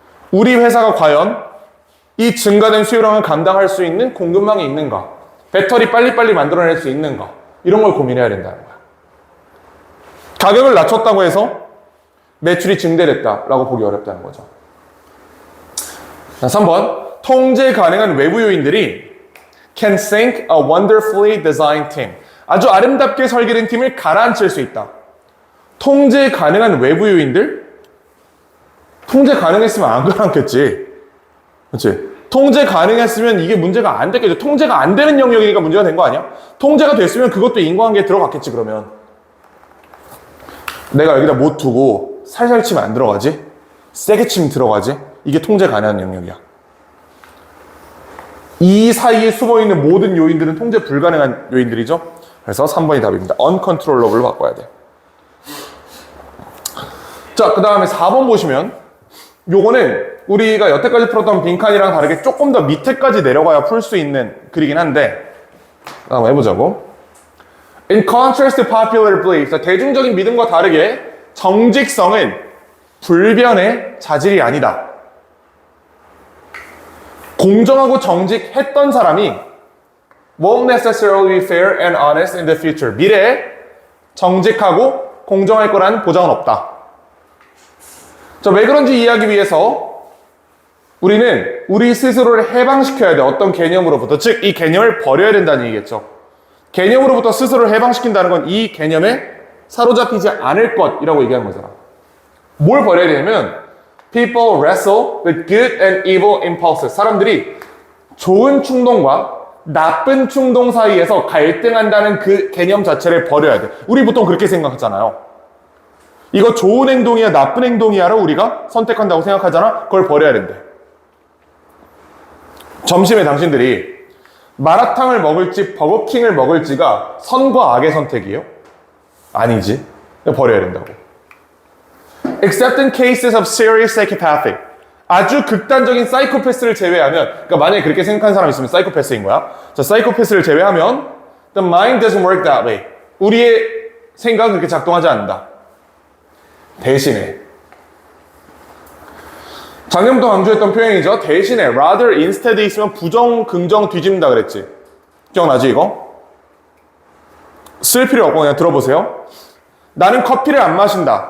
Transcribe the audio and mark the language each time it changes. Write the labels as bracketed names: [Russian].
[Korean] 우리 회사가 과연 이 증가된 수요량을 감당할 수 있는 공급망이 있는가, 배터리 빨리빨리 만들어낼 수 있는가, 이런 걸 고민해야 된다는 거야. 가격을 낮췄다고 해서 매출이 증대됐다라고 보기 어렵다는 거죠. 자, 3번. 통제 가능한 외부 요인들이 [English] can sink a wonderfully designed team. [Korean] 아주 아름답게 설계된 팀을 가라앉힐 수 있다. 통제 가능한 외부 요인들? 통제 가능했으면 안 가라앉겠지. 그렇지? 통제 가능했으면 이게 문제가 안 됐겠죠. 통제가 안 되는 영역이니까 문제가 된 거 아니야? 통제가 됐으면 그것도 인과관계에 들어갔겠지, 그러면. 내가 여기다 못 두고 살살 치면 안 들어가지? 세게 치면 들어가지? 이게 통제 가능한 영역이야. 이 사이에 숨어있는 모든 요인들은 통제 불가능한 요인들이죠. 그래서 3번이 답입니다. uncontrollable로 바꿔야 돼. 자, 그 다음에 4번 보시면 요거는 우리가 여태까지 풀었던 빈칸이랑 다르게 조금 더 밑에까지 내려가야 풀 수 있는 글이긴 한데 한번 해보자고. [English] In contrast to popular belief, [Korean] 대중적인 믿음과 다르게 정직성은 불변의 자질이 아니다. 공정하고 정직했던 사람이 [English] won't necessarily be fair and honest in the future. [Korean] 미래에 정직하고 공정할 거라는 보장은 없다. 자, 왜 그런지 이해하기 위해서 우리는 우리 스스로를 해방시켜야 돼. 어떤 개념으로부터. 즉, 이 개념을 버려야 된다는 얘기겠죠. 개념으로부터 스스로를 해방시킨다는 건 이 개념에 사로잡히지 않을 것이라고 얘기하는 거잖아. 뭘 버려야 되냐면 [English] people wrestle with good and evil impulses. [Korean] 사람들이 좋은 충동과 나쁜 충동 사이에서 갈등한다는 그 개념 자체를 버려야 돼. 우리 보통 그렇게 생각하잖아요. 이거 좋은 행동이야 나쁜 행동이야를 우리가 선택한다고 생각하잖아. 그걸 버려야 된대. 점심에 당신들이 마라탕을 먹을지 버거킹을 먹을지가 선과 악의 선택이에요? 아니지. 버려야 된다고. [English] Except in cases of serious psychopathic. [Korean] 아주 극단적인 사이코패스를 제외하면, 그러니까 만약에 그렇게 생각하는 사람이 있으면 사이코패스인 거야. 자, 사이코패스를 제외하면 [English] the mind doesn't work that way. [Korean] 우리의 생각은 그렇게 작동하지 않는다. 대신에 작년부터 강조했던 표현이죠. 대신에 rather instead 있으면 부정, 긍정 뒤집는다 그랬지. 기억나지 이거? 쓸 필요 없고 그냥 들어보세요. 나는 커피를 안 마신다.